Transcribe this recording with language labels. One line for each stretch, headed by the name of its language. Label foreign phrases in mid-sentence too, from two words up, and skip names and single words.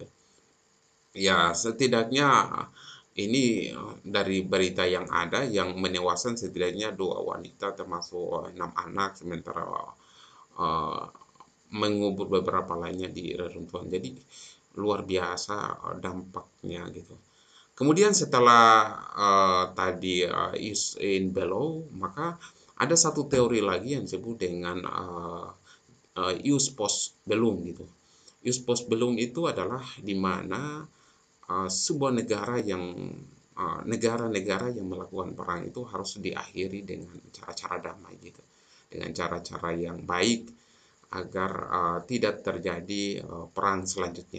Indonesian: Ya, setidaknya ini dari berita yang ada yang menewaskan setidaknya 2 wanita termasuk 6 anak, sementara uh, mengubur beberapa lainnya di reruntuhan. Jadi luar biasa dampaknya gitu. Kemudian setelah tadi
Latin: in below,
Indonesian: maka ada satu teori lagi yang disebut dengan
Latin: ius post bellum
Indonesian: gitu.
Latin: Ius post bellum
Indonesian: itu adalah di mana sebuah negara-negara yang melakukan perang itu harus diakhiri dengan cara-cara damai gitu, dengan cara-cara yang baik agar tidak terjadi perang selanjutnya.